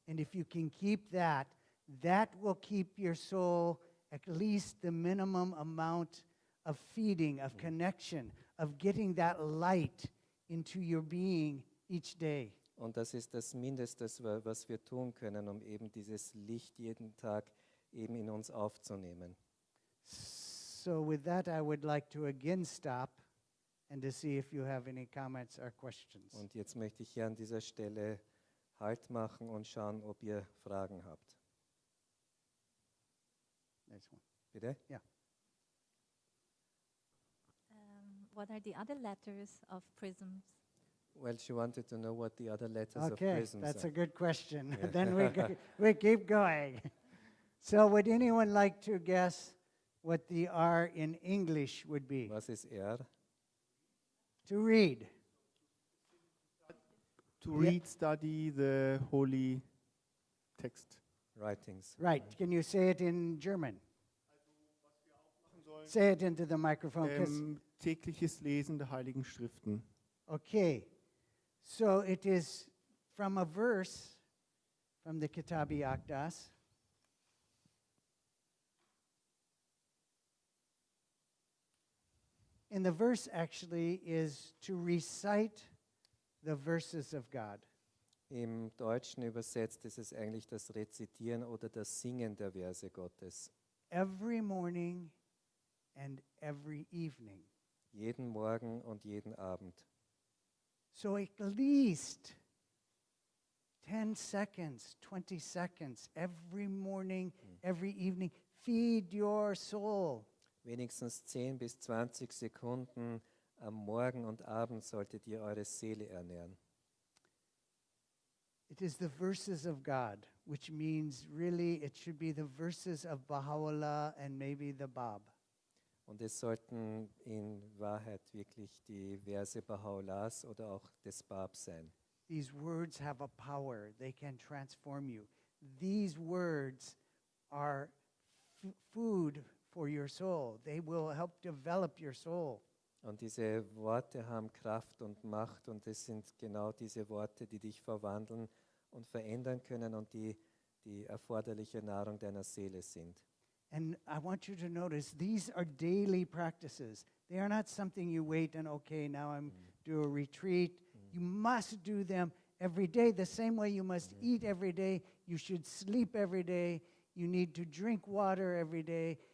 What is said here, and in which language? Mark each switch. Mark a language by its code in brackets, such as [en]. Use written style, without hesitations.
[en] And if you can keep that, that will keep your soul at least the minimum amount of feeding, of connection, of getting that light into your being each day. [de] Und das ist das Mindeste, was wir tun können, um eben dieses Licht jeden Tag eben in uns aufzunehmen. [en] So with that, I would like to again stop and to see if you have any comments or questions. [de] Und jetzt möchte ich hier an dieser Stelle Halt machen und schauen, ob ihr Fragen habt. [en] Next one. [de] Bitte? [en] What are the other letters of prisms? Well, she wanted to know what the other letters of Okay, prisms that's are. a good question. Then we keep going. So would anyone like to guess what the R in English would be? [de] Was ist R? [en] To read. To Yeah. read, study the holy text. Writings. Right. Can you say it in German? Say it into the microphone. 'Cause- [de] Tägliches Lesen der Heiligen Schriften. [en] Okay. So it is from a verse from the Kitabi Akdas. And the verse actually is to recite the verses of God. [de] Im Deutschen übersetzt ist es eigentlich das Rezitieren oder das Singen der Verse Gottes. [en] Every morning and every evening. [de] Jeden Morgen und jeden Abend. [en] So at least 10 seconds, 20 seconds, every morning, every evening, feed your soul. [de] Wenigstens 10 bis 20 Sekunden am Morgen und Abend solltet ihr eure Seele ernähren. [en] It is the verses of God, which means really it should be the verses of Baha'u'llah and maybe the Bab. [de] Und es sollten in Wahrheit wirklich die Verse Baha'u'llahs oder auch des Bab sein. [en] These words have a power. They can transform you. These words are food for your soul. They will help develop your soul. [de] Und diese Worte haben Kraft und Macht und es sind genau diese Worte, die dich verwandeln und verändern können und die erforderliche Nahrung deiner Seele sind. [en] And I want you to notice these are daily practices. They are not something you wait and, okay, now I'm do a retreat. You must do them every day, the same way you must eat every day. You should sleep every day. You need to drink water every day.